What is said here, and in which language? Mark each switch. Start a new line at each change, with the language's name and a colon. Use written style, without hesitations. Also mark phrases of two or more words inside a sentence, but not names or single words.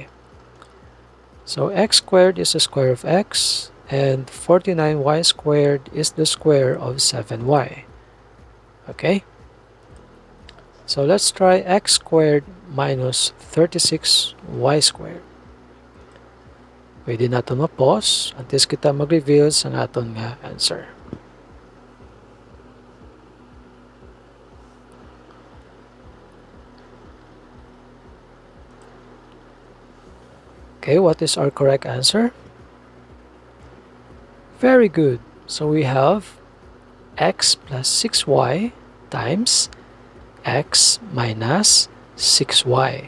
English: So x squared is the square of x, and 49y squared is the square of 7y. Okay? So let's try x squared minus 36y squared.
Filipino: Pwede natin ma-pause
Hiligaynon: until kita mag-reveal sa aton nga answer.
English: Okay, what is our correct answer? Very good. So we have x plus 6y times x minus 6y.